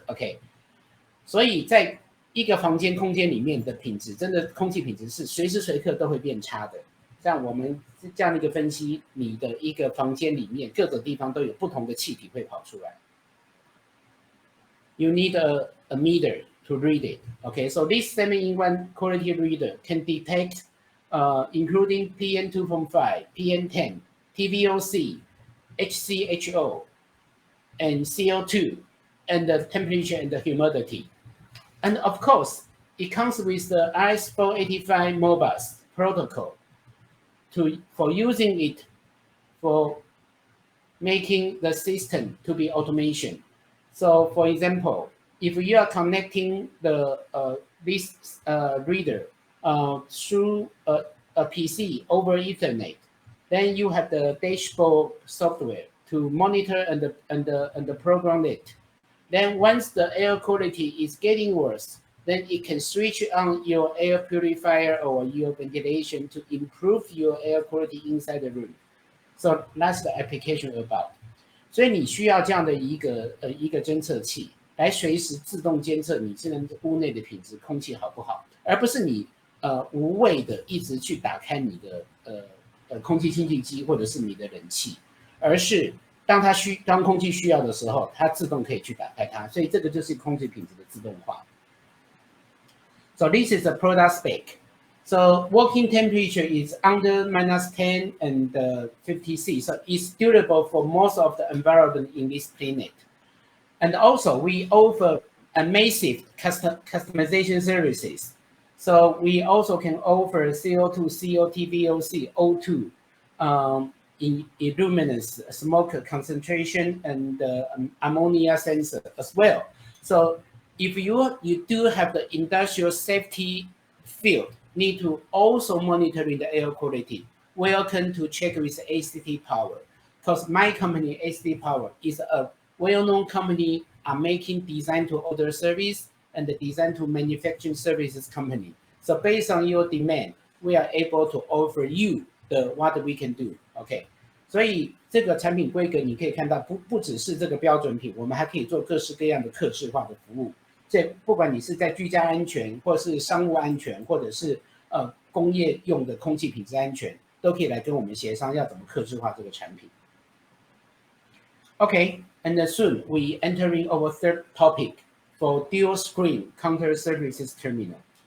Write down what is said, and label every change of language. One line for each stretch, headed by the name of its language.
Chinese: Okay, 所以在一个房间空间里面的品质，真的空气品质是随时随刻都会变差的。像我们这样的一个分析，你的一个房间里面各个地方都有不同的气体会跑出来。
English: You need a meter to read it. Okay, so this 7-in-1 quality reader can detect, including PM2.5, PM10, TVOC, HCHO, and CO2, and the temperature and the humidity. And of course, it comes with the RS-485 Modbus protocol for using it for making the system to be automation. So for example, if you are connecting the this reader through a PC over Ethernet, then you have the dashboard software to monitor and program it. Then once the air quality is getting worse, then it can switch on your air purifier or your ventilation to improve your air quality inside the room. So that's the application about.
Chinese: 所以你需要这样的一个侦测器来随时自动监测你这屋内的品质、空气好不好，而不是你无谓的一直去打开你的空气清净机或者是你的冷气，而是当空气需要的时候，它自动可以去打开它，所以这个就是空气品质的自动化。
English: So this is a product spec. So working temperature is under -10 and 50 C. So it's suitable for most of the environment in this planet. And also we offer a massive customization services. So we also can offer CO2, COT, VOC, O2, in illuminance, smoke concentration, and ammonia sensor as well. So if you do have the industrial safety field, need to also monitoring the air quality, welcome to check with ACT Power. Because my company, ACT Power, is a well-known company making design to order service and the design to manufacturing services company. So based on your demand, we are able to offer you what we can do.
Chinese: OK， 所以这个产品规格你可以看到不只是这个标准品，我们还可以做各式各样的客制化的服务。这不管你是在居家安全，或是商务安全，或者是工业用的空气品质安全，都可以来跟我们协商要怎么客制化这个产品。
English: Okay, and soon we entering our third topic for dual screen counter services terminal.